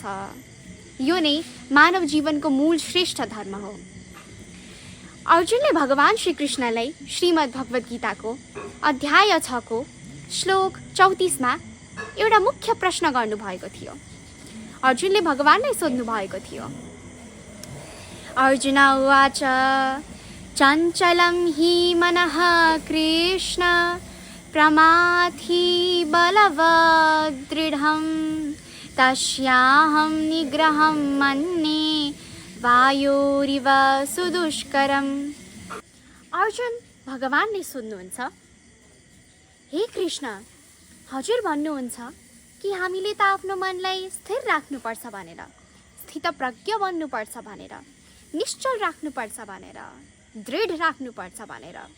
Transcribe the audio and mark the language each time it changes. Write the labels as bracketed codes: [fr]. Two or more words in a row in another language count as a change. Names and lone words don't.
[ne] यो नै मानव जीवनको मूल श्रेष्ठ धर्म हो। अर्जुनले भगवान श्री कृष्णलाई श्रीमद् भगवत गीताको अध्याय 6 को श्लोक 34 मा एउटा मुख्य प्रश्न गर्नुभएको थियो। अर्जुनले भगवानलाई सोध्नु भएको थियो, [sa] अर्जुन उवाच चञ्चलं हि मनः कृष्ण प्रमाथि बलवदृढं, तस्याहं निग्रहं मन्ये वायोरिव सुदुष्करम्। [ne] अर्जुन भगवानले सोध्नुहुन्छ, हे कृष्ण, हजुर भन्नुहुन्छ कि हामीले त आफ्नो मनलाई स्थिर राख्नुपर्छ भनेर, स्थितप्रज्ञ बन्नुपर्छ भनेर, निश्चल राख्नुपर्छ भनेर, दृढ राख्नुपर्छ भनेर।